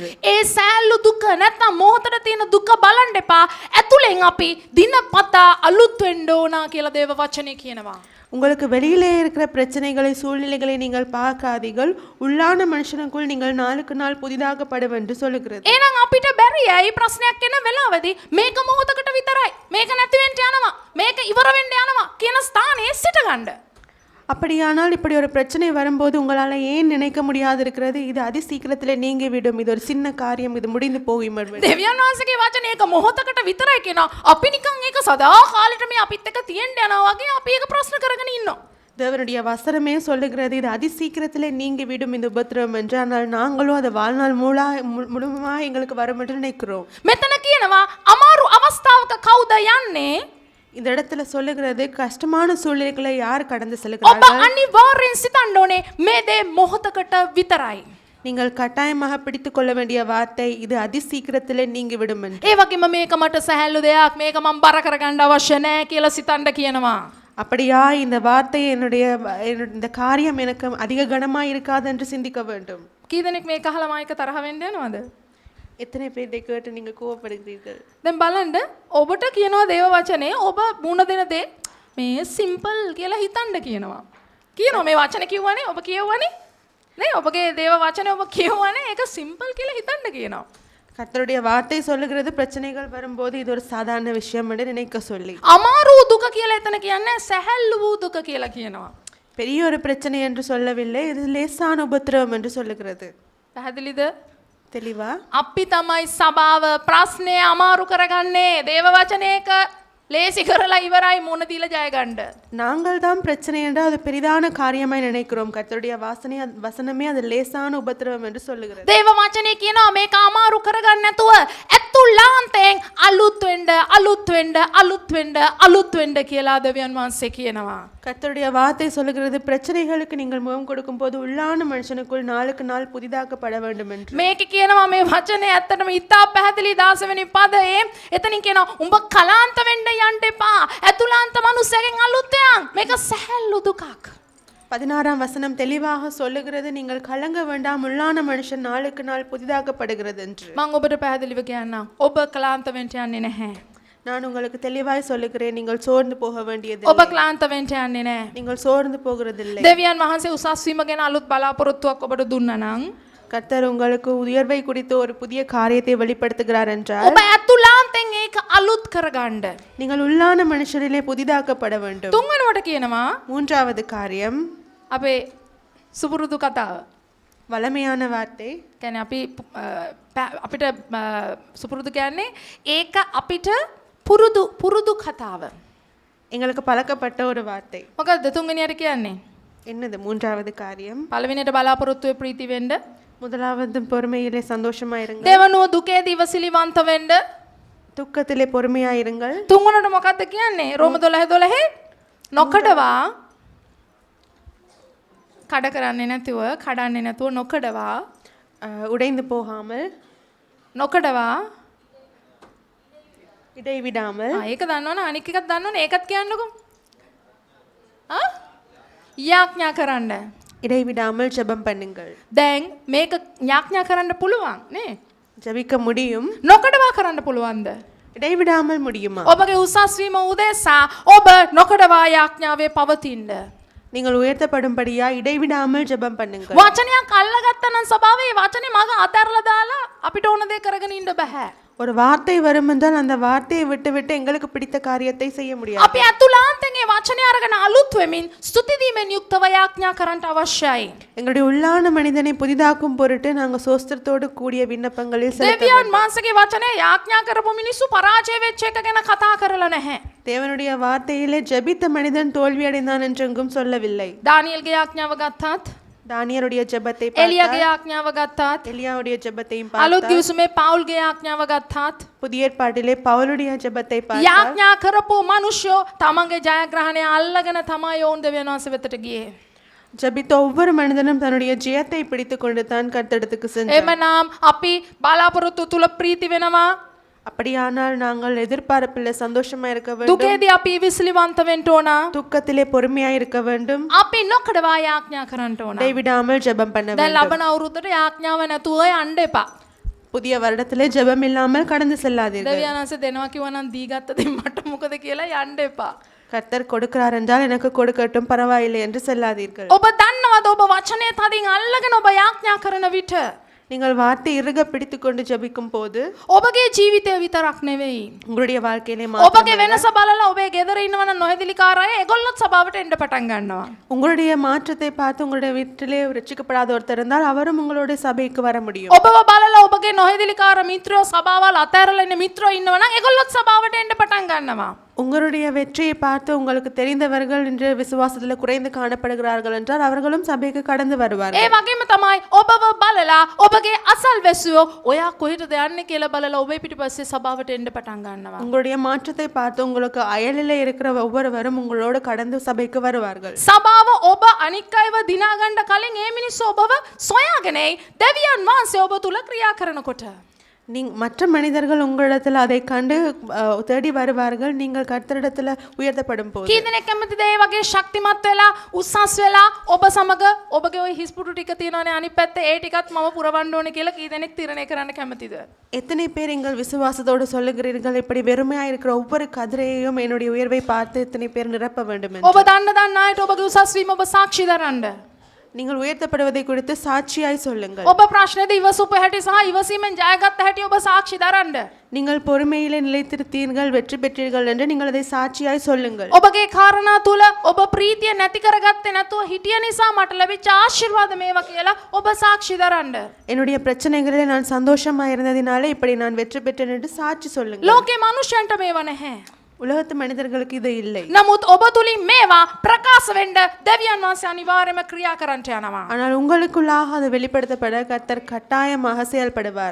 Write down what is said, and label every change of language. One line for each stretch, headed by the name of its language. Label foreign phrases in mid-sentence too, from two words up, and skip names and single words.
Sinhala: ඒ සෑල්ලු දුක නැත්නම් මොහොතට තියෙන දුක බලන්න එපා. ඇතුලෙන් අපි දිනපතා අලුත් වෙන්න ඕනා කියලා දේව වචනේ කියනවා.
Tamil: உங்களுக்கு வெளியிலே இருக்கிற பிரச்சனைகளை சூழ்நிலைகளை நீங்கள் பார்க்காதீர்கள், உள்ளான மனுஷனுக்குள் நீங்கள் நாளுக்கு நாள் புதிதாகப்படும் என்று சொல்லுகிறது.
Sinhala: එහෙනම් අපිට බැරි ඇයි ප්‍රශ්නයක් එන වෙලාවදී මේක මොහොතකට විතරයි, මේක නැති වෙන්න යනවා, මේක ඉවර වෙන්න යනවා කියන ස්ථානයේ සිට ගන්න.
Tamil: அப்படியானால் இப்படி ஒரு பிரச்சனை வரும்போது உங்களால் ஏன் நினைக்க முடியாது இருக்கிறது, இது அதி சீக்கிரத்திலே நீங்கி விடும், இது ஒரு சின்ன காரியம், இது முடிந்து போகும்.
Sinhala: දෙවියන් වහන්සේගේ වචනේ ඒක මොහොතකට විතරයි කියනවා. අපි නිකන් ඒක සදා කාලෙට මේ අපිත් එක්ක තියෙන්න යනවා වගේ අපි ඒක ප්‍රශ්න කරගෙන ඉන්නවා.
Tamil: தேவனுடைய வசனமே சொல்லுகிறது, இது அதி சீக்கிரத்திலே நீங்கி விடும் இந்த உபத்திரவம் என்று. ஆனால் நாங்களும் அதை வாழ்நாள் முழுமையாக எங்களுக்கு வரும் என்று நினைக்கிறோம்.
Sinhala: මෙතන කියනවා අමාරු අවස්ථාවක කවුද යන්නේ?
Tamil: இந்த இடத்துல சொல்லுகிறது, கஷ்டமான சூழ்நிலைகளை யார் கடந்து
Sinhala: ඔබ
Tamil: செல்கிறார்கள்?
Sinhala: අනිවාර්යෙන් සිතන්න ඕනේ මේ දේ මොහොතකට විතරයි.
Tamil: நீங்கள் கட்டாயமாக பிடித்து கொள்ள வேண்டிய வார்த்தை, இது அதி சீக்கிரத்திலே நீங்கி விடும் என்று.
Sinhala: ඒ වගේම මේක මට සැහැල්ලු දෙයක්, මේක මම බර කරගන්න අවශ්‍ය නැහැ කියලා සිතන්න කියනවා.
Tamil: அப்படியா, இந்த வார்த்தை என்னுடைய இந்த காரியம் எனக்கு அதிக கனமாக இருக்காது என்று சிந்திக்க வேண்டும்.
Sinhala: කී දෙනෙක් මේක අහලා මායික තරහ වෙන්න යනවද?
Tamil: எத்தனை பேர் இதை கேட்டு நீங்கள் கோவப்படுகிறீர்கள்?
Sinhala: දැන් බලන්න ඔබට කියනවා දේව වචනේ ඔබ මුණ දෙන දේ මේ සිම්පල් කියලා හිතන්න කියනවා. කියනවා මේ වචනේ කිව්වනේ ඔබ කියවනේ නේ, ඔබගේ දේව වචනේ ඔබ කියවනේ ඒක සිම්පල් කියලා හිතන්න කියනවා.
Tamil: கர்த்தருடைய வார்த்தை சொல்லுகிறது, பிரச்சனைகள் வரும்போது இது ஒரு சாதாரண விஷயம் என்று நினைக்க சொல்லி.
Sinhala: අමාරු දුක කියලා එතන කියන්නේ සැහැල්ලු වූ දුක කියලා කියනවා.
Tamil: பெரிய ஒரு பிரச்சனை என்று சொல்லவில்லை, இது லேசான உபத்திரவம் என்று சொல்லுகிறது.
Sinhala: පැහැදිලිද?
Tamil: தெளிவா?
Sinhala: අපි තමයි සබාව ප්‍රශ්නේ අමාරු කරගන්නේ. දේව වචනේක ලේසි කරලා ඉවරයි මුණ දීලා ජය ගන්න.
Tamil: நாங்கள் தான் பிரச்சனை என்றால் அது பெரிதான காரியமாய் நினைக்கிறோம். கர்த்தருடைய வசனமே அது லேசான உபத்திரவம் என்று சொல்லுகிறது.
Sinhala: දේව වචනේ කියනවා මේක අමාරු කරගන්න නැතුව ඇතුළාන්තයෙන් අලුත් වෙන්න අලුත් වෙන්න අලුත් වෙන්න අලුත් වෙන්න කියලා දෙවියන් වහන්සේ කියනවා.
Tamil: கர்த்தருடைய வார்த்தை சொல்லுகிறது, பிரச்சனைகளுக்கு நீங்கள் முகம் கொடுக்கும் போது உள்ளான மனுஷனுக்குள் நாளுக்கு நாள் புதிதாக்கப்பட வேண்டும் என்று.
Sinhala: මේක කියනවා මේ වචනේ ඇත්තටම ඉතා පැහැදිලි 16 වෙනි පදයේ එතනින් කියනවා උඹ කලාන්ත වෙන්න යන්න එපා. ඇතුළාන්ත මනුස්සයගෙන් අලුත් යන්. මේක සැහැල්ලු දුකක්.
Tamil: 16ஆம் வசனம் தெளிவாக சொல்லுகிறது, நீங்கள் கலங்க வேண்டாம், உள்ளான மனுஷன் நாளுக்கு நாள் புதிதாக்கப்படுகிறது என்று.
Sinhala: මම ඔබට පැහැදිලිව කියන්නම්. ඔබ කලාන්ත වෙන්න යන්නේ නැහැ.
Tamil: நான் உங்களுக்கு தெளிவாய் சொல்லுகிறேன், நீங்கள் சோர்ந்து போக வேண்டியது
Sinhala: ඔබ ක්ලාන්ත වෙන්න යන්නේ නැහැ.
Tamil: நீங்கள் சோர்ந்து போகிறதில்லை.
Sinhala: දෙවියන් වහන්සේ උසස් වීම ගැන අලුත් බලාපොරොත්තුවක් ඔබට දුන්නා නම්
Tamil: கர்த்தர் உங்களுக்கு உயர்வை குறித்து ஒரு புதிய காரியத்தை வெளிப்படுத்துகிறார் என்றால்
Sinhala: ඔබ ඇතුළාන්තයෙන් ඒක අලුත් කරගන්න.
Tamil: நீங்கள் உள்ளான மனுஷரிலே புதிதாக்கப்பட வேண்டும்.
Sinhala: තුන්වෙනුවට කියනවා
Tamil: மூன்றாவது காரியம்
Sinhala: අපේ සුපුරුදු කතාව.
Tamil: வளமையான வார்த்தை.
Sinhala: කියන්නේ අපිට සුපුරුදු කියන්නේ ඒක අපිට පුරුදු කතාව.
Tamil: எங்களுக்கு பழக்கப்பட்ட ஒரு வார்த்தை.
Sinhala: මොකද්ද තුන්වෙනියට කියන්නේ?
Tamil: என்னது மூன்றாவது காரியம்?
Sinhala: පළවෙනියට බලාපොරොත්තුවේ ප්‍රීති වෙන්න.
Tamil: முதலாவது பொறுமையிலே சந்தோஷமாயிருங்கள்.
Sinhala: දෙවනුව දුකේදී ඉවසිලිවන්ත වෙන්න.
Tamil: துக்கத்திலே பொறுமையாயிருங்கள்.
Sinhala: තුන්වෙනියට මොකද්ද කියන්නේ? රෝම 12:12 නොකඩවා කඩ කරන්නේ නැතුව කඩන්නේ නැතුව නොකඩවා
Tamil: உடைந்து போகாமல்
Sinhala: නොකඩවා
Tamil: இடைவிடாமல்
Sinhala: ඒක දන්නවනේ අනික් එකක් දන්නවනේ ඒකත් කියන්නකෝ. යාඥා කරන්න.
Tamil: இடைவிடாமல் ஜெபம் பண்ணுங்கள்.
Sinhala: දැන් මේක යාඥා කරන්න පුළුවන් නේ?
Tamil: ஜெபிக்க முடியும்.
Sinhala: නොකඩවා කරන්න පුළුවන්ද?
Tamil: இடைவிடாமல் முடியுமா?
Sinhala: ඔබගේ උසස් වීම උදෙසා ඔබ නොකඩවා යාඥාවේ පවතින්න.
Tamil: நீங்கள் உயர்த்தப்படும்படியா இடைவிடாமல் ஜெபம் பண்ணுங்கள்.
Sinhala: වචනයක් අල්ලගත්තා නම් සභාවේ වචනේ මග අතහැරලා දාලා අපිට ඕන දේ කරගෙන ඉන්න බෑ.
Tamil: ஒரு வார்த்தை வரும் என்றால் அந்த வார்த்தையை விட்டு விட்டு எங்களுக்கு பிடித்த காரியத்தை செய்ய முடியாது.
Sinhala: අපි අතුලාන්තයෙන් ඒ වචනේ අරගෙන අලුත් වෙමින් ස්තුති දීමෙන් යුක්තව යාඥා කරන්න අවශ්‍යයි.
Tamil: எங்களுடைய உள்ளான மனிதனை புதிதாக்கும் பொருட்டு நாங்கள் சோஸ்திரத்தோடு கூடிய விண்ணப்பங்களில் செலுத்த
Sinhala: දෙවියන් වහන්සේගේ වචනේ යාඥා කරපු මිනිස්සු පරාජය වෙච්ච එක ගැන කතා කරලා නැහැ.
Tamil: தேவனுடைய வார்த்தையிலே ஜெபித்த மனிதன் தோல்வி அடைந்தான் என்றெங்கும் சொல்லவில்லை.
Sinhala: දානියෙල්ගේ යාඥාව ගත්තත්,
Tamil: தானியருடைய ஜெபத்தை
Sinhala: එලියාගේ යාඥාව ගත්තත්,
Tamil: எலியாவுடைய ஜெபத்தையும்
Sinhala: අලුත්
Tamil: பார்த்தால்,
Sinhala: ගිවිසුමේ පවුල්ගේ යාඥාව ගත්තත්,
Tamil: புதிய ஏற்பாட்டிலே பவுலுடைய ஜெபத்தை பார்த்தால்,
Sinhala: යාඥා කරපු මිනිස්සු තමන්ගේ ජයග්‍රහණය අල්ලගෙන තමයි යෝන් දෙවියන් වහන්සේ වෙතට ගියේ.
Tamil: ஜெபித்த ஒவ்வொரு மனிதனும் தன்னுடைய ஜெயத்தை பிடித்துக் கொண்டு தான் கர்த்தரிடத்துக்கு சென்றார்.
Sinhala: එමනම් අපි බලාපොරොත්තු තුල ප්‍රීති වෙනවා.
Tamil: அப்படியானால் நாங்கள் எதிர்பார்ப்பில் சந்தோஷமா இருக்க வேண்டும்.
Sinhala: දුකේදී අපි විශ්ලිවන්ත වෙන්න ඕන. துக்கத்திலே பொறுமையா இருக்க வேண்டும். අපි නොකඩවා යාඥා කරන්න ඕන.
Tamil: இடைவிடாமல் ஜெபம் பண்ண
Sinhala: දැන්
Tamil: வேண்டும்.
Sinhala: ලබන අවුරුද්දට යාඥාව නැතුව යන්න එපා.
Tamil: புதிய வருடத்திலே ஜெபம் இல்லாமல் கடந்து செல்லாதீர்கள்.
Sinhala: දෙවියන් වහන්සේ දෙනවා කිව්වා නම් දීගත්ත දෙන්න මට මොකද කියලා යන්න එපා.
Tamil: கர்த்தர் கொடுக்கிறார் என்றால் எனக்கு கொடுக்கட்டும் பரவாயில்லை என்று செல்லாதீர்கள்.
Sinhala: ඔබ දන්නවද ඔබ වචනේ තදින් අල්ලගෙන ඔබ යාඥා කරන විට
Tamil: நீங்கள் வார்த்தை இறுக பிடித்துக் கொண்டு ஜெபிக்கும் போது
Sinhala: ඔබගේ ජීවිතය විතරක් නෙවෙයි.
Tamil: உங்களுடைய வாழ்க்கையிலே
Sinhala: ඔබගේ වෙනස බලලා ඔබේ ගෙදර ඉන්නවනම් නොහෙදිලිකාර අය ඒගොල්ලොත් සභාවට එන්න පටන් ගන්නවා.
Tamil: உங்களுடைய மாற்றத்தை பார்த்து உங்களுடைய வீட்டிலே ரட்சிக்கப்படாத ஒருத்தர் இருந்தால் அவரும் உங்களுடைய சபைக்கு வர முடியும்.
Sinhala: ඔබව බලලා ඔබගේ නොහෙදිලිකාර මිත්‍රයෝ සභාවල් අතහැරලා ඉන්න මිත්‍රයෝ ඉන්නවනම් ඒගොල්ලොත් සභාවට එන්න පටන් ගන්නවා.
Tamil: உங்களுடைய வெற்றியை பார்த்து உங்களுக்கு தெரிந்தவர்கள் என்று விசுவாசத்தில் குறைந்து காணப்படுகிறார்கள் என்றால் அவர்களும் சபைக்கு கடந்து வருவார்கள்.
Sinhala: ඒ වගේම තමයි ඔබව බලලා ඔබගේ අසල්වැසියෝ ඔයා කොහෙටද යන්නේ කියලා බලලා ඔබේ පිටිපස්සේ සභාවට එන්න පටන් ගන්නවා.
Tamil: உங்களுடைய மாற்றத்தை பார்த்து உங்களுக்கு அயலிலே இருக்கிற ஒவ்வொருவரும் உங்களோடு கடந்து சபைக்கு வருவார்கள்.
Sinhala: සභාව ඔබ අනික් අයව දිනා ගන්න කලින් ඒ මිනිස්සු ඔබව සොයාගෙන දෙවියන් වහන්සේ ඔබ තුල ක්‍රියා කරනකොට
Tamil: மற்ற மனிதர்கள் உங்களிடத்தில் அதை கண்டு தேடி வருவார்கள். நீங்கள் கர்த்தரிடத்தில் உயர்த்தப்படும் போது
Sinhala: කී දෙනෙක් කැමතිද ඒ වගේ ශක්තිමත් වෙලා උස්සස් වෙලා ඔබ සමග ඔබගේ ওই හිස්පුටු ටික තියෙනවනේ අනිත් පැත්තේ ඒ ටිකත් මම පුරවන්න ඕනේ කියලා කී දෙනෙක් තීරණය කරන්න කැමතිද?
Tamil: எத்தனை பேர் எங்கள் விசுவாசத்தோடு சொல்லுகிறீர்கள் இப்படி வெறுமையா இருக்கிற ஒவ்வொரு கதிரையையும் என்னுடைய உயர்வை பார்த்து எத்தனை பேர் நிரப்ப வேண்டும் என்று?
Sinhala: ඔබ දන්න අයට ඔබගේ උසස් වීම ඔබ සාක්ෂි දරන්න.
Tamil: நீங்கள் உயர்த்தப்படுவதை குறித்து சாட்சியாய் சொல்லுங்கள்.
Sinhala: ඔබ ප්‍රශ්නේදී ඉවසුප හැටි සහ ඉවසීමෙන් ජයගත්ත හැටි ඔබ සාක්ෂි දරන්න.
Tamil: நீங்கள் பொறுமையிலே நிலைத்திருத்தீர்கள் வெற்றி பெற்றீர்கள் என்று நீங்கள் அதை சாட்சியாய் சொல்லுங்கள்.
Sinhala: ඔබගේ කාරණා තුල ඔබ ප්‍රීතිය නැති කරගත්තේ නැතුව හිටිය නිසා මට ලැබිච්ච ආශිර්වාද මේවා කියලා ඔබ සාක්ෂි දරන්න.
Tamil: என்னுடைய பிரச்சனைகளிலே நான் சந்தோஷமா இருந்ததினாலே இப்படி நான் வெற்றி பெற்றேன் என்று சாட்சி சொல்லுங்கள்.
Sinhala: ලෝකේ මනුෂ්‍යයන්ට මේවා නැහැ.
Tamil: உலகத்து மனிதர்களுக்கு இது இல்லை.
Sinhala: නමුත් ඔබ තුලින් මේවා ප්‍රකාශ වෙන්න දෙවියන් වහන්සේ අනිවාර්යයෙන්ම ක්‍රියා කරන්නට යනවා.
Tamil: ஆனால் உங்களுக்குள்ளாக அது வெளிப்படுத்தப்பட கர்த்தர் கட்டாயமாக செயல்படுவார்.